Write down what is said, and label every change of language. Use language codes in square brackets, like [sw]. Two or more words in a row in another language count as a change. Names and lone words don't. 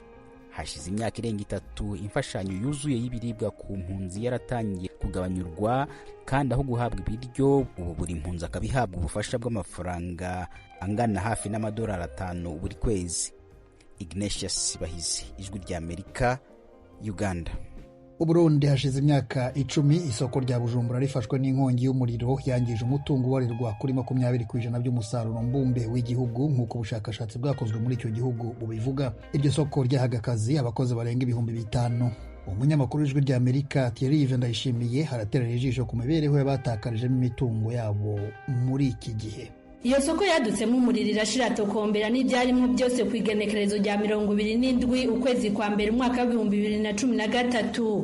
[rw] Hashize imyaka irenga 3 imfashanyo yuzuye y'ibiribwa ku mpunzi yaratangiye kugabanyurwa, kandi aho guhabwa ibiryo ubu buri mpunzi akabihabwa ubufasha bw'amafaranga angana hafi n'amadolari 5 buri kwezi. Ignatius Bahizi, Ijwi ry'Amerika, Uganda. Uburundi hashize imyaka 10 isoko rya Bujumbura rifashwe n'inkongi y'umuriro yangije umutungo ubarirwa kuri 20% by'umusaruro mbumbe w'igihugu nk'uko ubushakashatsi bwakozwe muri icyo gihugu bubivuga. Iryo soko ryahaga akazi abakozi barenga 5,000. Umunyamakuru w'Ijwi ry'Amerika Thierry Ndayishimiye haraterera ijisho ku mibereho y'abatakarije imitungo yabo muri iki gihe. [rn] Iyo soko yadutsemo umuriro irashira tokombera n'ibyarimo byose ku igenekerezo rya 27 ukwezi kwa mbere umwaka wa 2013.